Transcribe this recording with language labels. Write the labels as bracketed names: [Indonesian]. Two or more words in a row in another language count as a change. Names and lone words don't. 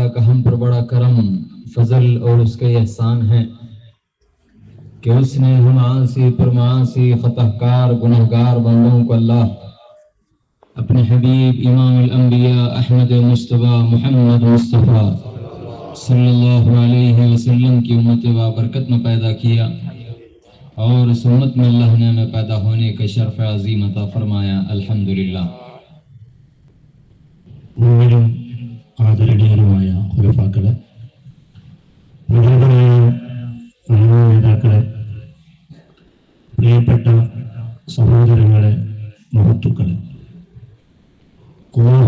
[Urdu] کا ہم پر بڑا کرم، فضل اور اس کے احسان ہے کہ اس نے ہم عاصی پر معاصی خطا کار گنہگار بندوں کو اللہ اپنے حبیب امام الانبیاء احمد مصطفیٰ محمد مصطفیٰ [Arabic] صلی اللہ علیہ وسلم [Urdu] کی امت بابرکت میں پیدا کیا، اور اس امت میں اللہ نے ہمیں پیدا ہونے کا شرف عظیم عطا فرمایا۔ [Arabic] الحمدللہ۔ [Malayalam] മുഴുവനും ആദരണീയരുമായ ഖുലഫാക്കളെ, പ്രഗത്ഭരായ നേതാക്കളെ, പ്രിയപ്പെട്ട സഹോദരങ്ങളെ, മഹത്തുക്കളെ, അല്ലാഹു